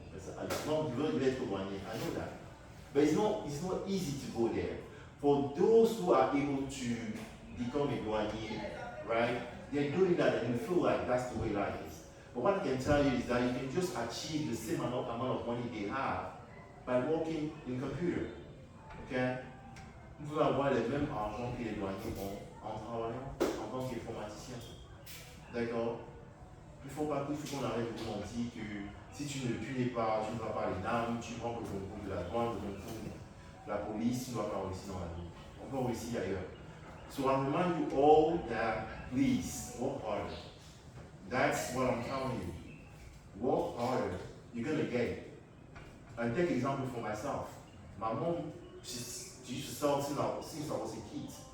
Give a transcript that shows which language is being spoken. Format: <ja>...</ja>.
<en>It's not let's go one year. I know that. But it's not easy to go there. For those who are able to become a douanier, right? They're doing that and you feel like that's the way life is. But what I can tell you is that you can just achieve the same amount of money they have by working in computer. Okay?</en> <fr>Vous pouvez avoir le même argent que les douaniers ont en travaillant en tant qu'informaticien. D'accord? Il faut qu'on arrête de mentir que si tu ne vas pas les NAM, tu prends le concours de la douane, le concours de la police, tu ne vas pas réussir dans la vie. On peut réussir ailleurs.</fr> <en>So I remind you all that please work harder. That's what I'm telling you. Work harder. You're gonna get it. And take example for myself. My mom, she used to sell since I was a kid.</en>